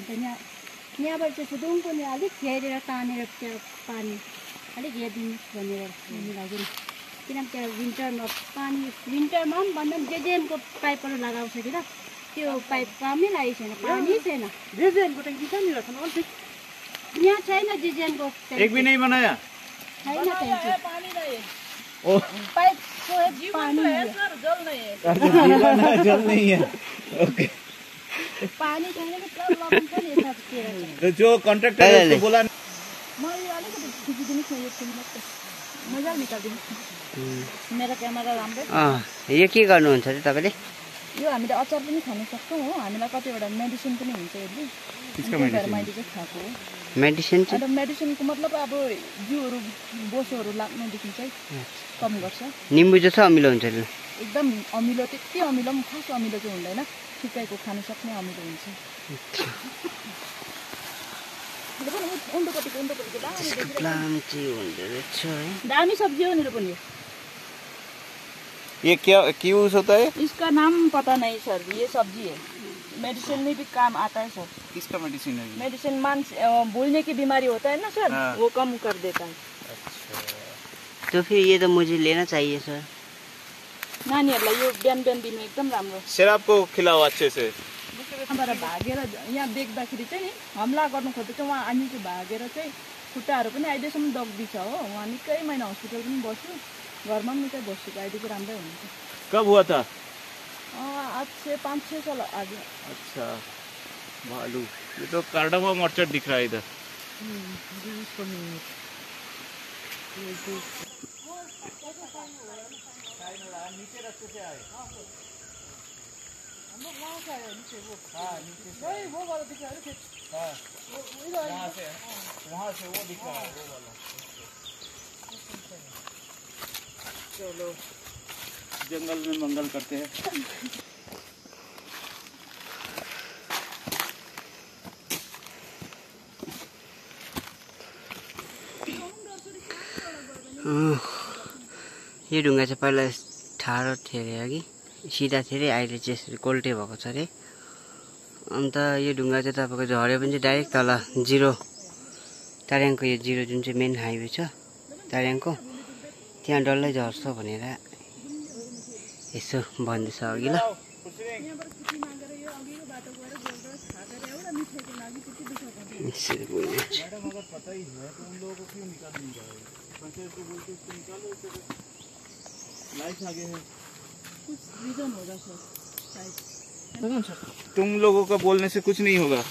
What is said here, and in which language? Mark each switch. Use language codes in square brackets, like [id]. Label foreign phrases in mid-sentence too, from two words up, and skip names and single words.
[ne] अन्त यहाँबाट चाहिँ सुदुङको नि अलिक हेरेर तानेर त्यो पानी अलिक हेरिदिनुहोस् भनेर भन्नु लाग्यो नि। किनभने त्यहाँ विन्टरमा पनि भन्दा पनि जेजेएमको पाइपहरू लगाउँछ कि ल। त्यो पाइप कामै लागेको छैन, पानी छैन। जेजेएमको ट्याङ्की कहाँनिर छ? यहाँ छैन जेजेएमको [hi] एक भी नहीं बनाया? [ne] छैन ट्याङ्की। [hi] पानी नहीं पाइप पानी है सर, जल नहीं है। जल नहीं है। ओके। [ne] पानी छैन कि प्रब्लम पनि यतातिर छ। [hi] तो जो कॉन्ट्रैक्टर है उसको बोला [ne] मैले अलिकति खिचिदिनुहोस् न यो फुल मात्रै मजाले निकालिदिनुहोस्। मेरो क्यामेरा राम्रो। यो के गर्नुहुन्छ त तपाईले? यो हामीले अचार पनि खान सक्छौँ हो। हामीलाई कतिवटा मेडिसिन पनि हुन्छ यसले। [hi] किसका मेडिसिन? [ne] मैले चाहिँ खाएको हो। मेडिसिन चाहिँ? अन्त मेडिसिनको मतलब अब जिउहरू बोसोहरू लाग्नुदेखि चाहिँ कम गर्छ। निम्बु जस्तो अमिलो हुन्छ नि? एकदम अमिलो, त्यति अमिलो पनि खास अमिलो चाहिँ हुँदैन, ठिकैको खान सक्ने अमिलो हुन्छ। दामी सब्जी हो निरो पनि। [hi] ये क्या यूज होता है? इसका नाम पता नहीं सर, ये सब्जी है, मेडिसिन में भी काम आता है सर। किसका मेडिसिन है? मेडिसिन भूलने की बीमारी होता है ना सर, वो कम कर देता है। अच्छा, तो फिर ये तो मुझे लेना चाहिए सर। [ne] नानीहरूलाई यो बिहान बिहान दिनु एकदम राम्रो। [hi] सर आपको खिलाओ अच्छे से। [ne] यहाँबाट भागेर यहाँ देख्दाखेरि चाहिँ नि हमला गर्नु खोज्दै उहाँ अनि चाहिँ भागेर चाहिँ खुट्टाहरू पनि अहिलेसम्म दग्दी छ हो। उहाँ निकै महिना हस्पिटल पनि बस्यो, घरमा पनि निकै बसेको, अहिले चाहिँ राम्रै हुनुहुन्छ। [hi] कब हुआ था? आज से 5-6 साल आगे। अच्छा, भालू, ये तो [en] cardamom orchard [hi] दिख रहा है इधर। नीचे रास्ते से आए। वो वहाँ से आया नीचे वो हाँ नीचे से नहीं वो वाला दिखा रहे थे हाँ इधर वहाँ से वो दिख रहा है वो वाला। चलो जंगल में मंगल करते हैं। [ne] यो ढुङ्गा चाहिँ पहिला ठाडो थियो अरे अघि सिधा थियो अरे अहिले चाहिँ यसरी कोल्टे भएको छ अरे अन्त यो ढुङ्गा चाहिँ तपाईँको झऱ्यो भने चाहिँ डाइरेक्ट तल जिरो तार्याङको यो जिरो जुन चाहिँ [en] main highway [ne] छ तार्याङको त्यहाँ डल्लै झर्छ भनेर यसो भन्दैछ अघि ल यहाँबाट छुट्टी मागेर यो अघिको बाटो गएर गोलगोल खाएर एउटा मिठाईको लागि त्यति दुःख गर्दैन यसरी गइरहेको छ। [hi] मैडम अगर पता ही है तो उन लोगों को क्यों निकाल नहीं रहा है? पंचायत को बोलते उसको निकालो इसे लाइट आगे है। कुछ रिजन होगा सर सायद तुम लोगों का बोलने से कुछ नहीं होगा।